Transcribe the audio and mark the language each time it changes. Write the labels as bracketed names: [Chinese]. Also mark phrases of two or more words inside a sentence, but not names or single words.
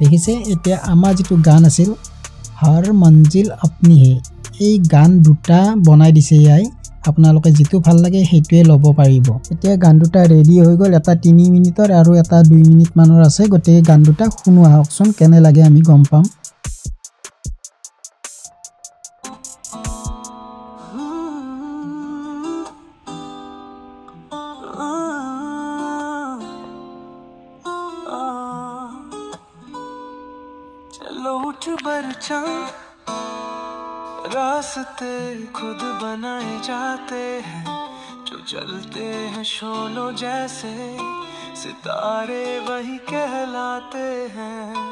[Assamese] দেখিছে এতিয়া আমাৰ যেটো গান আছিল হৰ মঞ্জিল আপনি হে এই গান দুটা বনাই দিছে ইয়াই আপোনালোকে যেটো ভাল লাগে হেইটোৱে ল'ব পাৰিব এতিয়া গান দুটা ৰেডি হৈ গ'ল এটা 3 মিনিটৰ আৰু এটা 2 মিনিট মানৰ আছে গতে গান দুটা শুনো আহকচোন কেনে লাগে আমি গম পাম [Hindi] लौट बरछा रास्ते खुद बनाए जाते हैं जो चलते हैं शोलों जैसे सितारे वही कहलाते हैं